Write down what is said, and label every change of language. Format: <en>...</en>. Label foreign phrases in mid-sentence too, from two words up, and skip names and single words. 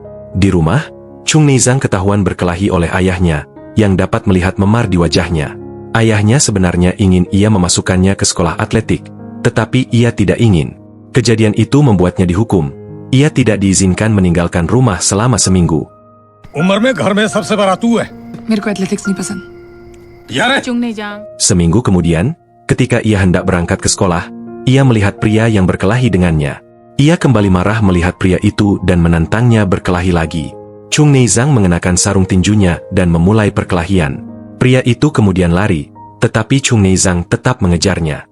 <id>Di rumah, Chung Neizang ketahuan berkelahi oleh ayahnya, yang dapat melihat memar di wajahnya. Ayahnya sebenarnya ingin ia memasukkannya ke sekolah atletik, tetapi ia tidak ingin. Kejadian itu membuatnya dihukum. Ia tidak diizinkan meninggalkan rumah selama seminggu.</id> <hi>उम्र में घर में सबसे बड़ा तू है। मेरे को एथलेटिक्स नहीं पसंद। यार चुंग नहीं जाऊं।</hi> <id>Seminggu kemudian, ketika ia hendak berangkat ke sekolah, ia melihat pria yang berkelahi dengannya. Ia kembali marah melihat pria itu dan menantangnya berkelahi lagi. Chung Neizang mengenakan sarung tinjunya dan memulai perkelahian. Pria itu kemudian lari, tetapi Chung Neizang tetap mengejarnya.</id>